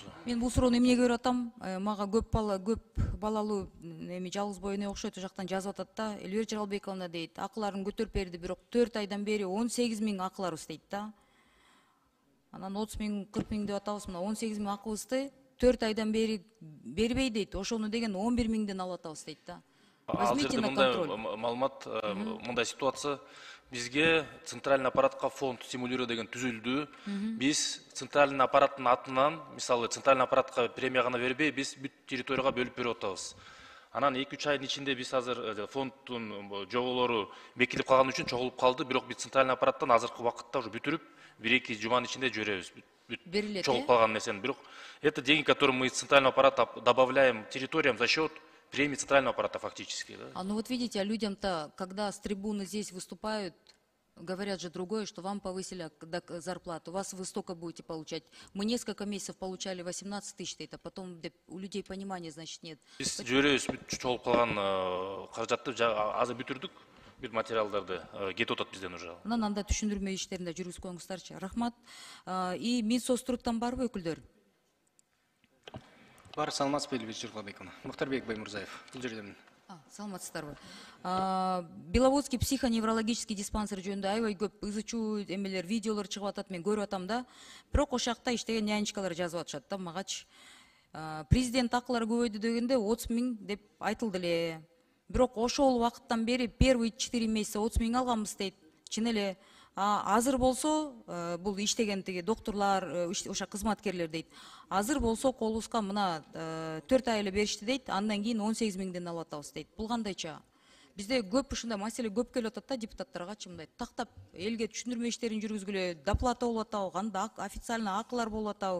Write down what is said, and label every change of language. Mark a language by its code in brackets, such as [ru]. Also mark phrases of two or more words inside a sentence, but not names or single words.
[ky] Мен бул суроону эмнеге берип атам? Мага көп балалуу эми жалгыз боо эне окшойт, о жактан жазып атат да. Элбер Жаралбековна дейт, акыларын көтөрүп берди, бирок 4 айдан бери 18 000 акыларыбыз дейт да. Анан 30 000, 40 000 деп атабыз, мына 18 000 акыбызды 4 айдан бери бербей дейт. Ошону деген 11 000ден алып атабыз дейт да. [ru] Возьмите на контроль. [ky] Маалымат, мындай ситуация. Бизге [ru] центральный аппаратка фонд стимулируя [ky] деген түзүлдү. Биз [ru] центральный аппараттын [ky] атынан, мисалы [ru] центральный аппаратка премия [ky] гана бербей, биз бүт территорияга бөлүп берип атабыз. Анан 2-3 айдын ичинде биз азыр фонддун жоболору бекитип калган үчүн чогулуп калды, бирок биз [ru] центральный аппараттан [ky] азыркы убакытта уже бүтүрүп, 1-2 жуманын ичинде жиберебиз. Чогулуп калган нерсени. [ru] Бирок это деньги, которые мы из центрального аппарата добавляем территориям за счет премии центрального аппарата фактически. Да? Ну вот видите, а людям-то, когда с трибуны здесь выступают, говорят же другое, что вам повысили зарплату, вас вы столько будете получать. Мы несколько месяцев получали 18 000, а потом у людей понимания, значит, нет. [ky] Биз жиберебиз, чогулуп калган каражатты азыр бүтүрдүк. Бүт материалдарды кетип атат бизден уже. Анан анда түшүндүрмө иштерин да жүргүзүп коюңуздарчы. Рахмат. И Минсоцтруктан барбы өкүлдөр? Бар, саламатсызбы, Элбир Жаралбековна. Мухтарбек Баймурзаев. Бул жерден. Саламатсыздарбы. Беловодский психоневрологический диспансер жөнүндө аябай көп ызы-чуу эмелер, видеолор чыгып атат, мен көрүп атам да. Бирок ошол жакта иштеген нянечкалар жазып атышат да, магачы. Президент акылары көбөйдү дегенде 30 000 деп айтылды эле. Бирок ошол убакыттан бери [ru] первые 4 месяца [ky] 30 000 алганбыз дейт. Чын эле. Азыр болсо, бул иштеген тиги докторлар, ошо кызматкерлер дейт. Азыр болсо колубузга мына 4 ай эле беришти дейт, андан кийин 18 000ден алып атабыз дейт. Бул кандайча? Бизде көп ушундай маселе көп келип атат да депутаттарга, мындай тактап элге түшүндүрмө иштерин жүргүзгүлө, доплата болуп атабы, кандай официально акылар болуп атабы?